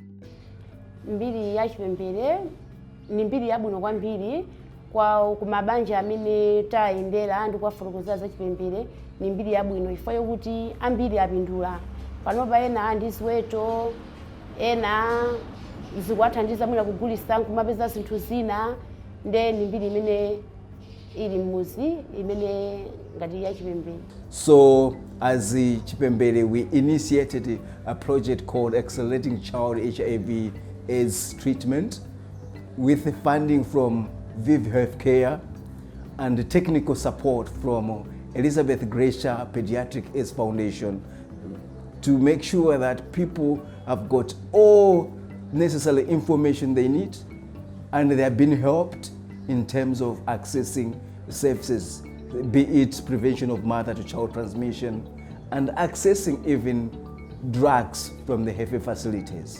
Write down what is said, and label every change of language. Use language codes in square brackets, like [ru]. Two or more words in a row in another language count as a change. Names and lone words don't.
[ny] Mbiri ya Chipembere ni mbiri yabwino kwambiri kwa kumabanja amene tayendera ndi kuwafotokozera za Chipembere ni mbiri yabwino chifukwa yokuti ambiri apindula panopa ena ndi ziweto ena zikuwathandiza mwina kugulisa kumapeza zinthu zina nde ni mbiri imene ili mmuzi imene ngati ya Chipembere. [en] So as Chipembere, we initiated a project called Accelerating Child HIV AIDS Treatment with funding from Viv Healthcare and technical support from Elizabeth Gracia Pediatric AIDS Foundation to make sure that people have got all necessary information they need and they have been helped in terms of accessing services, be it prevention of mother-to-child transmission and accessing even drugs from the health facilities.